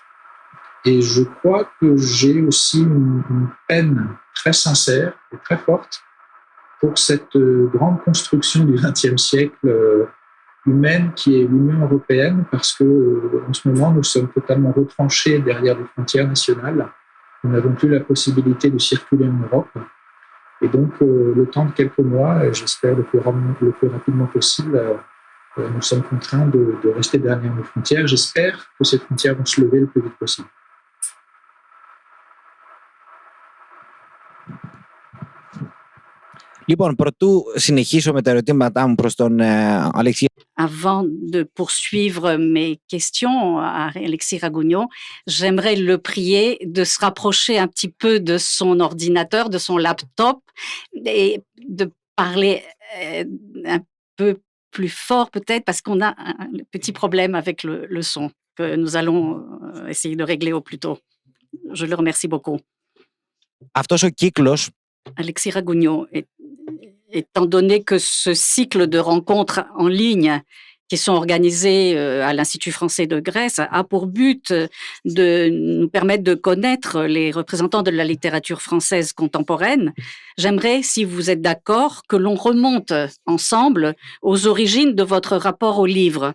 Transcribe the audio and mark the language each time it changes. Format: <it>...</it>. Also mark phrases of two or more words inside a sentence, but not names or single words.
<fr>Et je crois que j'ai aussi une peine très sincère et très forte pour cette grande construction du XXe siècle humaine qui est l'Union européenne, parce que en ce moment, nous sommes totalement retranchés derrière les frontières nationales. Nous n'avons plus la possibilité de circuler en Europe. Et donc, le temps de quelques mois, j'espère le plus rapidement possible, nous sommes contraints de rester derrière nos frontières. J'espère que ces frontières vont se lever le plus vite possible.</fr> <el>Λοιπόν, πρωτού συνεχίσω με τα ερωτήματά μου προς τον Αλέξη.</el> <fr>Avant de poursuivre mes questions à Alexis Ragougnon, j'aimerais le prier de se rapprocher un petit peu de son ordinateur, de son laptop, et de parler un peu plus fort peut-être, parce qu'on a un petit problème avec le son que nous allons essayer de régler au plus tôt. Je le remercie beaucoup.</fr> <el>Αυτός ο κύκλος</el> <fr>Alexis Ragougnon, étant donné que ce cycle de rencontres en ligne qui sont organisées à l'Institut français de Grèce a pour but de nous permettre de connaître les représentants de la littérature française contemporaine, j'aimerais, si vous êtes d'accord, que l'on remonte ensemble aux origines de votre rapport au livre.</fr>